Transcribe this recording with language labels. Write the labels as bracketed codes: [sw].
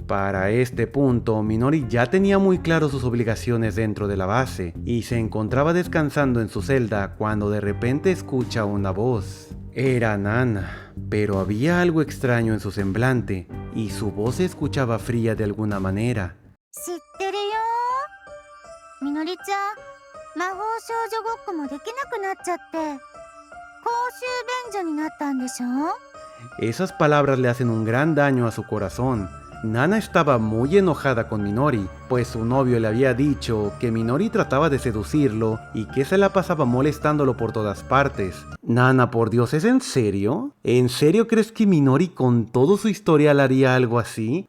[es] Para este punto, Minori ya tenía muy claro sus obligaciones dentro de la base, y se encontraba descansando en su celda cuando de repente escucha una voz. Era Nana, pero había algo extraño en su semblante, y su voz se escuchaba fría de alguna manera. [ja] 知ってるよ。みのりちゃん、魔法少女ごっこもできなくなっちゃって、公衆便所になったんでしょ? [es] Esas palabras le hacen un gran daño a su corazón. Nana estaba muy enojada con Minori, pues su novio le había dicho que Minori trataba de seducirlo y que se la pasaba molestándolo por todas partes. Nana, por Dios, ¿es en serio? ¿En serio crees que Minori con todo su historial haría algo así?